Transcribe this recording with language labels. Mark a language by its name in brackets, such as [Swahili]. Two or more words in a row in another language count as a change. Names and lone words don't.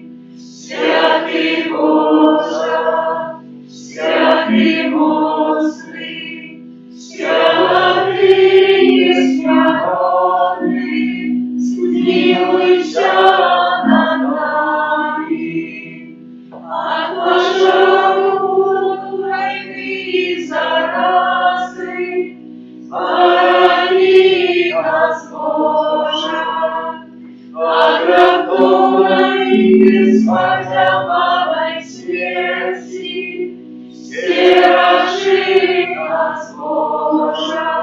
[Ukrainian] Святий Божа, святий моцний, святий єснародний, змилуйся над нами. [Russian] От пожару войны и заразы храни нас, Боже, от греховной и спасенной смерти стережи нас, Боже.